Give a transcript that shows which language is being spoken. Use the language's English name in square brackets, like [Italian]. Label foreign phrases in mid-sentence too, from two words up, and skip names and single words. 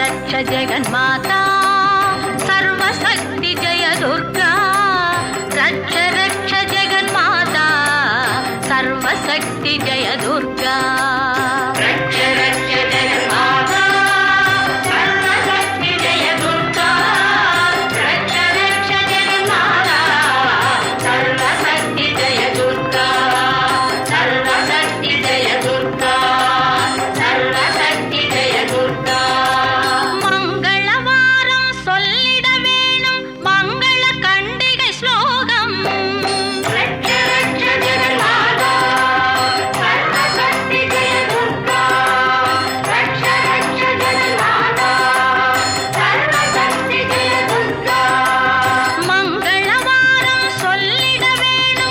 [Sanskrit] रक्ष जगन्माता सर्वशक्ति जय दुर्गा रक्ष जगन्माता सर्वशक्ति जय दुर्गा रक्ष जगन्माता सर्वशक्ति जय दुर्गा रक्ष जगन्माता सर्वशक्ति जय दुर्गा सर्वशक्ति जय दुर्गा सर्वशक्ति जय दुर्गा [Tamil] मंगलवारम சொல்லிட வேணும் மங்கள கண்டிகை ஸ்லோகம் [Sanskrit] रक्ष जगन्माता सर्वशक्ति जय दुर्गा रक्ष जगन्माता सर्वशक्ति जय दुर्गा [Tamil] மங்களவாரம் சொல்லிட வேணும்